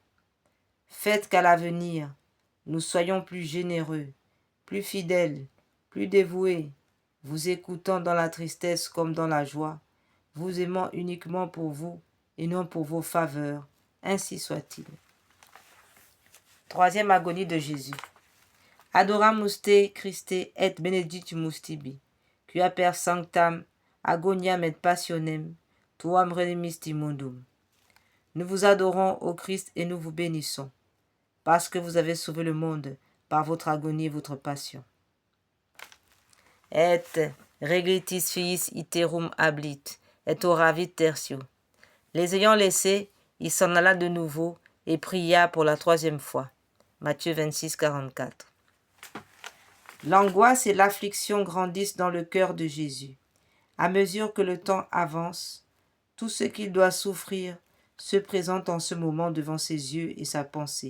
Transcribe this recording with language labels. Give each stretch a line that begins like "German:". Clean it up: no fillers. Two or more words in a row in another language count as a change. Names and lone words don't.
French: Faites qu'à l'avenir, nous soyons plus généreux, plus fidèles, plus dévoués, vous écoutant dans la tristesse comme dans la joie, vous aimant uniquement pour vous et non pour vos faveurs. Ainsi soit-il. Troisième agonie de Jésus.
Latin: Adoramus te, Christe, et benedictimus tibi, quia per sanctam agoniam et passionem, tuam redemisti mundum.
French: Nous vous adorons, ô Christ, et nous vous bénissons, parce que vous avez sauvé le monde par votre agonie et votre passion.
Latin: Et reglitis fiis iterum hablit, et oravit tertio.
French: Les ayant laissés, il s'en alla de nouveau et pria pour la troisième fois. Matthieu 26, 44. L'angoisse et l'affliction grandissent dans le cœur de Jésus. À mesure que le temps avance, tout ce qu'il doit souffrir se présente en ce moment devant ses yeux et sa pensée.